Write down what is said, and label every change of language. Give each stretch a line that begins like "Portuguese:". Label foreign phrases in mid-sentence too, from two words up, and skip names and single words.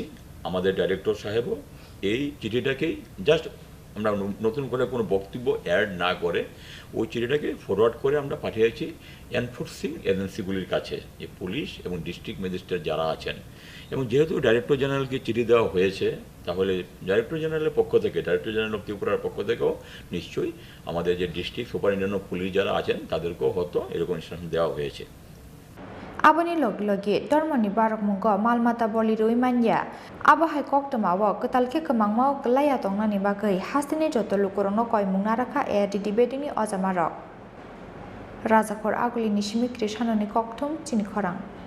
Bangla: আমাদের ডাইরেক্টর সাহেবও এই চিঠিটাকেই জাস্ট আমরা নতুন করে কোনো বক্তব্য অ্যাড না করে ওই চিঠিটাকে ফরওয়ার্ড করে আমরা পাঠিয়েছি
English: enforcing agencies-gulir
Bangla: কাছে যে পুলিশ এবং
English: district magistrate
Bangla: যারা আছেন এবং যেহেতু
English: director general-ke
Bangla: চিঠি দেওয়া হয়েছে তাহলে
English: director general-er
Bangla: পক্ষ থেকে
English: director general of Tripura-r
Bangla: পক্ষ থেকেও নিশ্চয়ই আমাদের যে
English: district superintendent of police
Bangla: যারা আছেন তাদেরকেও হয়তো এরকম ইনস্ট্রাকশন দেওয়া হয়েছে
Kok Borok: Aboni loglogi dormani barok mungo malmata bolirui manya abahai koktamawo ketalke kemangmao kelaya tongnani bagai hastini joto lukurono koi mungnaraka ARDD bedini ojamarok Rajakor aguli nishimi krishanoni koktum chini khorang